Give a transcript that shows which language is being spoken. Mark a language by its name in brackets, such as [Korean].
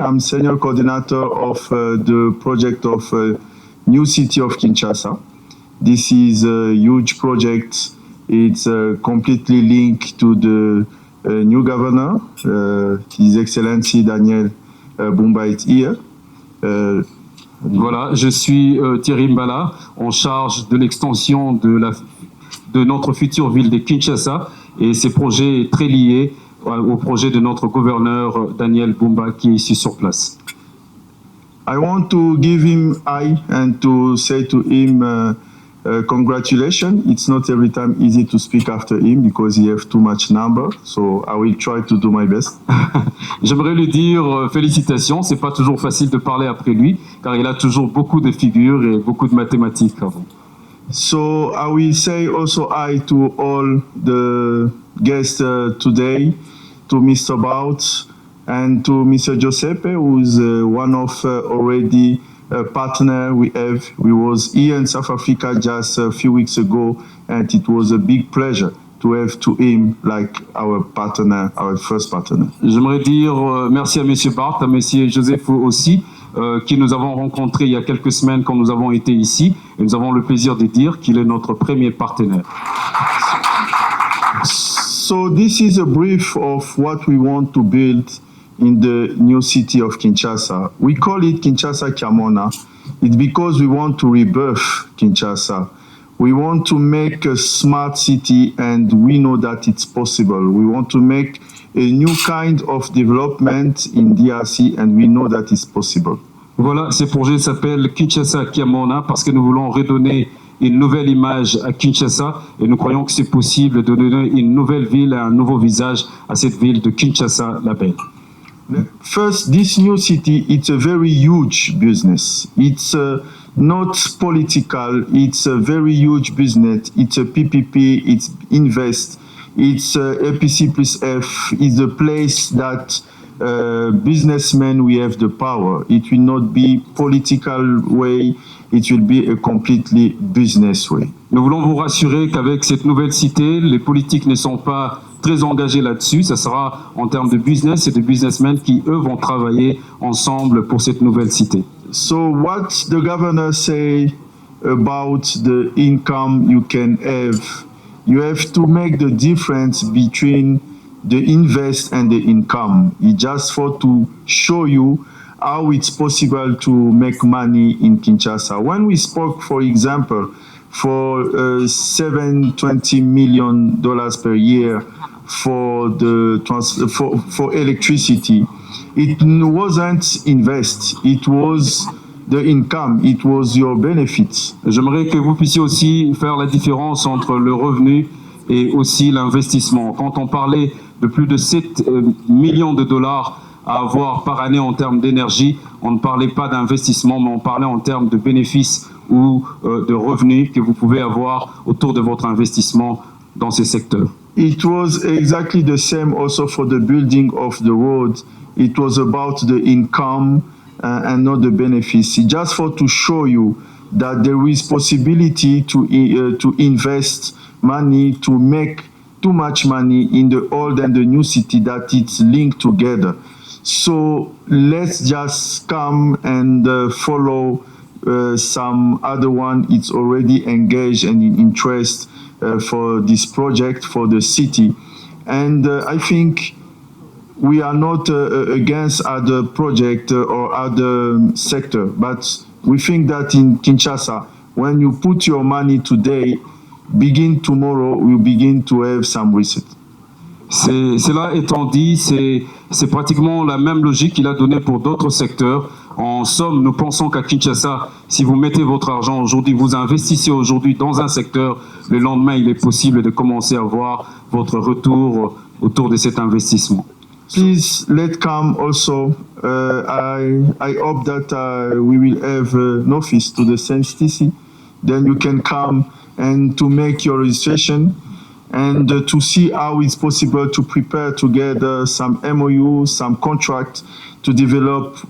[English] I'm Senior Coordinator of the project of New City of Kinshasa. This is a huge project. It's completely linked to the new governor, His Excellency Daniel Bumba is here. [French] Voilà, je suis Thierry Mbala, en charge de l'extension de notre future ville de Kinshasa, et ces projets est très lié au projet de notre gouverneur Daniel Bumba qui est ici sur place. [English] I want to give him hi and to say to him congratulations. It's not every time easy to speak after him because he has too much number. So I will try to do my best. [French] J'aimerais lui dire félicitations. C'est pas toujours facile de parler après lui car il a toujours beaucoup de figures et beaucoup de mathématiques avant. [English] So I will say also hi to all the guests today, to Mr. Bout and to Mr. Giuseppe, who is one of already partner we have. We was here in South Africa just a few weeks ago, and it was a big pleasure to have to him like our partner, our first partner. [French] J'aimerais dire merci à Monsieur Bart, à Monsieur Joseph aussi, qui nous avons rencontré il y a quelques semaines quand nous avons été ici, et nous avons le plaisir de dire qu'il est notre premier partenaire. [English] So this is a brief of what we want to build in the new city of Kinshasa. We call it Kinshasa Kiamona. It's because we want to rebirth Kinshasa. We want to make a smart city, and we know that it's possible. We want to make a new kind of development in DRC, and we know that it's possible. [French] Voilà, ce projet s'appelle Kinshasa Kiamona parce que nous voulons redonner une nouvelle image à Kinshasa et nous croyons que c'est possible de donner une nouvelle ville et un nouveau visage à cette ville de Kinshasa la Belle. [English] First, this new city, it's a very huge business. It's not political, it's a very huge business. It's a PPP, it's invest, it's APC plus F, it's a place that businessmen, we have the power. It will not be political way, it will be a completely business way. [French] Nous voulons vous rassurer qu'avec cette nouvelle cité, les politiques ne sont pas très engagés là-dessus. Ça sera en termes de business et de businessmen qui, eux, vont travailler ensemble pour cette nouvelle cité. [English] So what the governor say about the income you can have to make the difference between the invest and the income. It's just for to show you how it's possible to make money in Kinshasa. When we spoke, for example, for $720 million per year for the for electricity, it wasn't invest, it was the income, it was your benefits. [French] J'aimerais que vous puissiez aussi faire la différence entre le revenu et aussi l'investissement. Quand on parlait de plus de 7 millions de dollars à avoir par année en termes d'énergie, on ne parlait pas d'investissement, mais on parlait en termes de bénéfices ou de revenus que vous pouvez avoir autour de votre investissement dans ces secteurs. [English] It was exactly the same also for the building of the road. It was about the income and not the benefits. Just for to show you that there is possibility to invest money to make too much money in the old and the new city that it's linked together. So let's just come and follow some other one. It's already engaged and in interest for this project for the city. And I think we are not against other project or other sector, but we think that in Kinshasa, when you put your money today, begin tomorrow, you begin to have some receipt. [French] Cela étant dit, c'est pratiquement la même logique qu'il a donnée pour d'autres secteurs. En somme, nous pensons qu'à Kinshasa, si vous mettez votre argent aujourd'hui, vous investissez aujourd'hui dans un secteur, le lendemain, il est possible de commencer à voir votre retour autour de cet investissement. [English] Please let come also. I hope that we will have an office to the CNCTC. Then you can come and to make your registration and to see how it's possible to prepare together some MOU, some contract to develop.